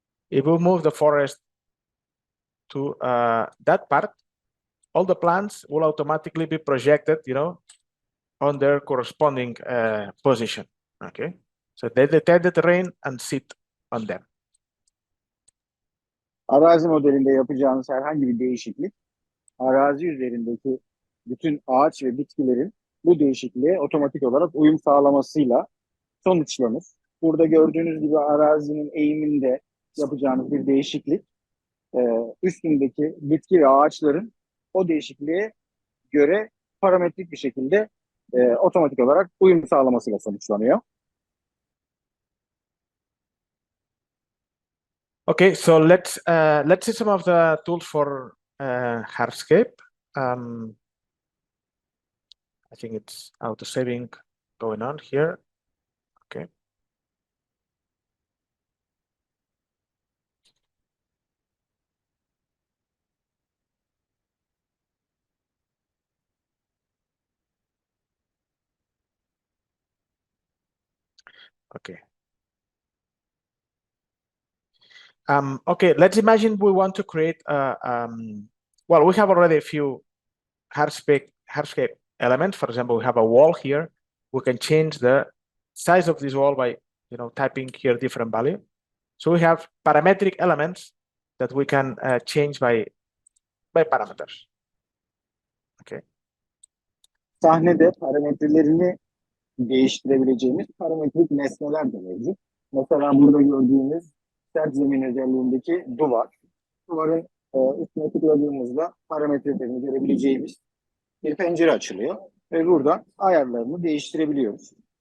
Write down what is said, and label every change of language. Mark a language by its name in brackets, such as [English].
[English] If we move the forest to that part, all the plants will automatically be projected, on their corresponding position. Okay, so they detect the terrain and sit on them. [Turkish] Arazi modelinde yapacağınız herhangi bir değişiklik, arazi üzerindeki bütün ağaç ve bitkilerin bu değişikliğe otomatik olarak uyum sağlamasıyla sonuçlanır. Burada gördüğünüz gibi arazinin eğiminde yapacağınız bir değişiklik, üstündeki bitki ve ağaçların o değişikliğe göre parametrik bir şekilde otomatik olarak uyum sağlamasıyla sonuçlanıyor. [English] Okay, so let's see some of the tools for hardscape. I think it's auto saving going on here. Okay. Okay. Okay, let's imagine we want to create well, we have already a few hardscape elements. For example, we have a wall here. We can change the size of this wall by typing here different value. So we have parametric elements that we can change by parameters. Okay. [Turkish] Sahnede parametrelerini değiştirebileceğimiz parametrik nesneler de mevcut. Mesela burada gördüğünüz sert zemin özelliğindeki duvar. Duvarın üstüne tıkladığımızda parametrelerini görebileceğimiz bir pencere açılıyor ve burada ayarlarını değiştirebiliyoruz.